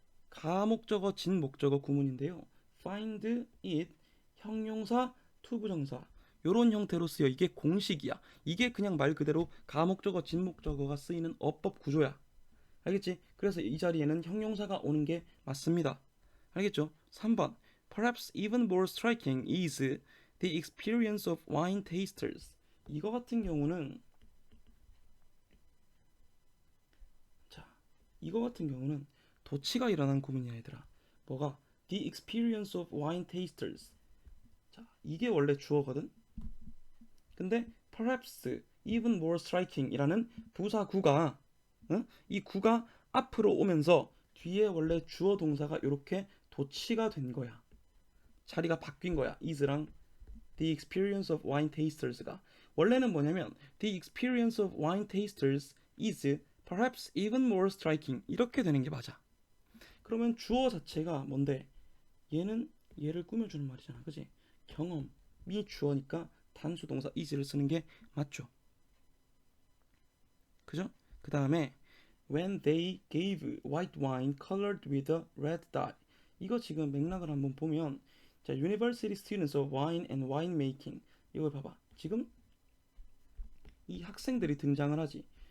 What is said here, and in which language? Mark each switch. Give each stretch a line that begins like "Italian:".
Korean: 가목적어, 진목적어 구문인데요. find it 형용사, 투부정사 요런 형태로 쓰여. 이게 공식이야. 이게 그냥 말 그대로 가목적어, 진목적어가 쓰이는 어법 구조야. 알겠지? 그래서 이 자리에는 형용사가 오는 게 맞습니다. 알겠죠?
English: 3번 Perhaps even more striking is the experience of wine tasters.
Korean: 이거 같은 경우는 이거 같은 경우는 도치가 일어난 구문이야 얘들아. 뭐가?
English: The experience of wine tasters.
Korean: 자, 이게 원래 주어거든. 근데
English: perhaps even more striking
Korean: 이라는 부사 구가 이 구가 앞으로 오면서 뒤에 원래 주어 동사가 이렇게 도치가 된 거야. 자리가 바뀐 거야.
English: is랑 the experience of wine tasters가
Korean: 원래는 뭐냐면
English: the experience of wine tasters is perhaps even more striking
Korean: 이렇게 되는 게 맞아. 그러면 주어 자체가 뭔데? 얘는 얘를 꾸며주는 말이잖아. 그치? 경험이 주어니까 단수 동사 is를 쓰는 게 맞죠. 그죠? 그 다음에
English: when they gave white wine colored with a red dye
Korean: 이거 지금 맥락을 한번 보면 자,
English: University students of wine and winemaking
Korean: 이걸 봐봐. 지금 이 학생들이 등장을 하지.